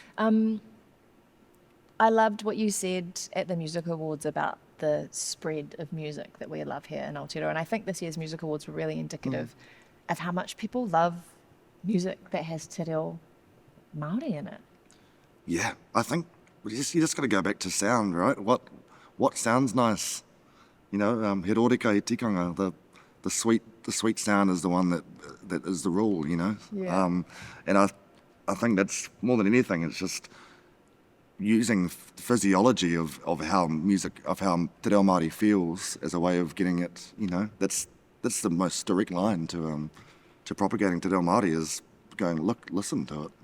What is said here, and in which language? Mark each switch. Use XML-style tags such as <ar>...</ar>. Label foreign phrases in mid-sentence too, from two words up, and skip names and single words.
<en>I loved what you said at the Music Awards about the spread of music that we love here in Aotearoa, and I think this year's Music Awards were really indicative of how much people love music that has Te Reo Māori in it. Yeah, I think you just got to go back to sound, right? What sounds nice?</en> <mi>He rōreka i tikanga,</mi> <en>the sweet sound is the one that is the rule, Yeah. And I think that's more than anything, it's just using physiology of how Te Reo Māori feels as a way of getting it, that's the most direct line to propagating Te Reo Māori, is going, listen to it,</en>